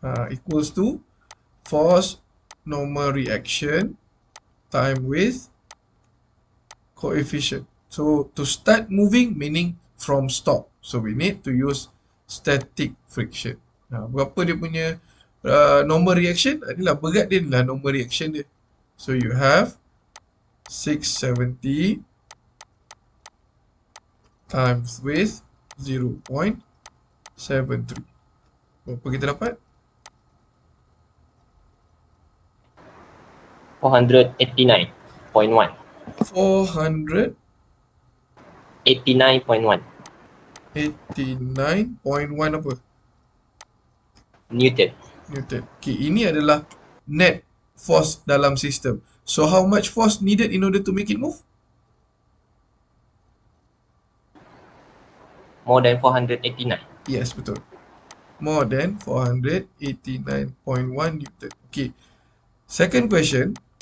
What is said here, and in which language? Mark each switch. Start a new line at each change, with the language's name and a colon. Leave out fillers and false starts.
English: Equals to force normal reaction time with coefficient. So to start moving meaning from stop. So we need to use static friction.
Malay: Berapa dia punya normal reaction? Adalah berat dia adalah normal reaction dia.
English: So you have 670 times with 0.73.
Malay: Berapa kita dapat? 489.1. 489.1 89.1 apa?
English: Newton. Newton.
Malay: Okay, ini adalah net force dalam sistem.
English: So how much force needed in order to make it move? More than 489. Yes,
Malay: betul.
English: More than 489.1 Newton. Okay. Second question.